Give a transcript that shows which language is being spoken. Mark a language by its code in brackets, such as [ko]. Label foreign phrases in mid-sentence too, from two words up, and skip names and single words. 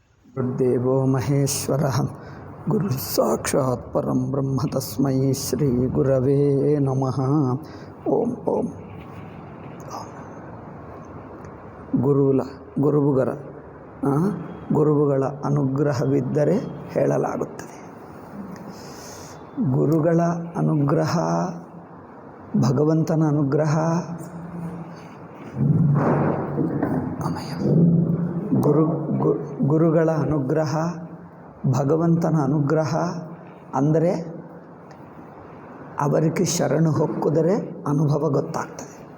[sa] ಗುರುದೇವೋ ಮಹೇಶ್ವರಃ ಗುರು ಸಾಕ್ಷಾತ್ ಪರಂ ಬ್ರಹ್ಮ ತಸ್ಮೈ ಶ್ರೀ ಗುರವೇ ನಮಃ. ಓಂ ಓಂ. [kn] ಗುರುಗಳ ಅನುಗ್ರಹವಿದ್ದರೆ ಹೇಳಲಾಗುತ್ತದೆ. ಗುರುಗಳ ಅನುಗ್ರಹ, ಭಗವಂತನ ಅನುಗ್ರಹ, ಗುರುಗಳ ಅನುಗ್ರಹ, ಭಗವಂತನ ಅನುಗ್ರಹ ಅಂದರೆ ಅವರಿಗೆ ಶರಣು ಹೊಕ್ಕುದರೆ ಅನುಭವ ಗೊತ್ತಾಗ್ತದೆ.